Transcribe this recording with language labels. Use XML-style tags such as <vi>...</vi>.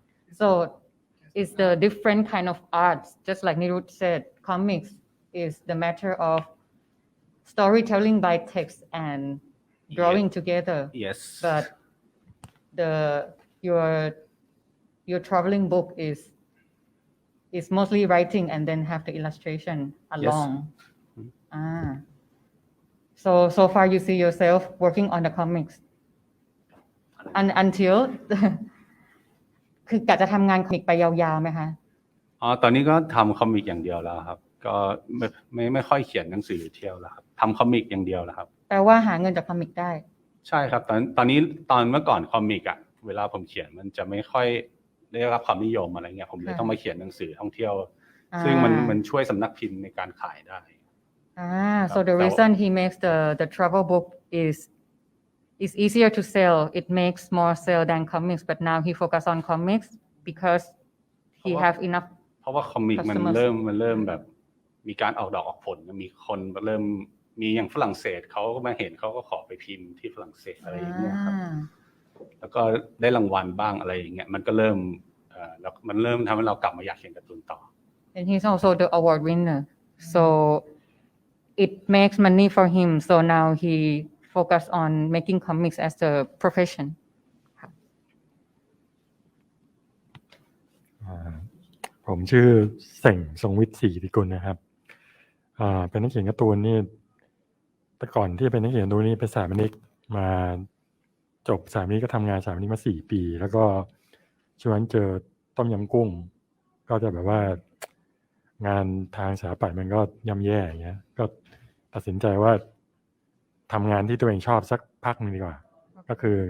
<en>So it's the different kind of arts. Just like Nirut said, comics is the matter of storytelling by text and drawing together. Yes. But your traveling book is mostly writing and then have the illustration along. So far you see yourself working on the comics until</en> <th>คือกะจะทำงานคอมิกไปยาวๆไหมคะ ตอนนี้ก็ทำคอมิกอย่างเดียวแล้วครับก็ไม่ค่อยเขียนหนังสือเที่ยวแล้วครับทำคอมิกอย่างเดียวแล้วครับ แปลว่าหาเงินจากคอมิกได้ ใช่ครับตอนนี้เมื่อก่อนคอมิกเวลาผมเขียนมันจะไม่ค่อยได้รับความนิยมอะไรเงี้ยผมเลยต้องมาเขียนหนังสือท่องเที่ยวซึ่งมันช่วยสำนักพิมพ์ในการขายได้</th> <en>so the reason he makes the travel book is it's easier to sell. It makes more sale than comics, but now he focus on comics because he have enough.</en> <th>เพราะว่าคอมิกมันเริ่มแบบมีการออกดอกออกผลมีคนเริ่มมีอย่างฝรั่งเศสเขาก็มาเห็นเขาก็ขอไปพิมพ์ที่ฝรั่งเศสอะไรอย่างเงี้ยครับแล้วก็ได้รางวัลบ้างอะไรอย่างเงี้ยมันก็เริ่มแล้วมันเริ่มทำให้เรากลับมาอยากเขียนการ์ตูนต่อ</th> <en>And he's also the award winner, so it makes money for him. So now he focus on making comics as a profession.</en> <th>ผมชื่อเส่งทรงวิทย์ศรีธิกุลนะครับเป็นนักเขียนการ์ตูนนี่แต่ก่อนที่จะเป็นนักเขียนการ์ตูนนี่เป็นสถาปนิกมาจบสถาปนิกก็ทำงานสถาปนิกมา4 ปีแล้วก็ช่วงนั้นเจอต้มยำกุ้งก็จะแบบว่างานทางสถาปัตย์มันก็ย่ำแย่อย่างเงี้ยก็ตัดสินใจว่าทำงานที่ตัวเองชอบสักพักนึงดีกว่าก็คือ</th>